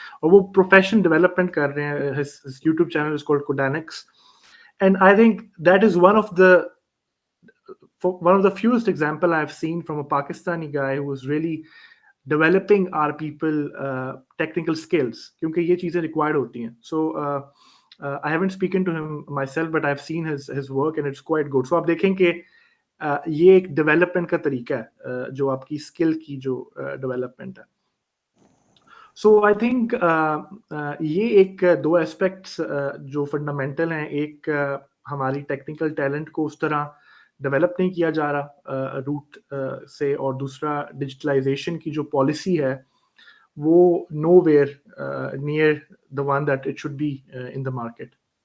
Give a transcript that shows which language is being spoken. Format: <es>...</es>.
<ur>اور وہ profession development کر رہے ہیں.</ur> <en>His YouTube channel is called Codanix, and I think that is one of the fewest example I've seen from a Pakistani guy who is really developing our people technical skills, کیونکہ یہ چیزیں required ہوتی ہیں. So I haven't spoken to him myself, but I've seen his work and it's quite good.</en> <ur>So آپ دیکھیں کہ یہ ایک ڈیولپمنٹ کا طریقہ ہے جو آپ کی اسکل کی جو ڈیولپمنٹ ہے. سو آئی تھنک یہ ایک دو اسپیکٹس جو فنڈامنٹل ہیں. ایک ہماری ٹیکنیکل ٹیلنٹ کو اس طرح ڈیولپ نہیں کیا جا رہا روٹ سے، اور دوسرا ڈیجیٹلائزیشن کی جو پالیسی ہے وہ know where near the one that it should be in the market.</ur>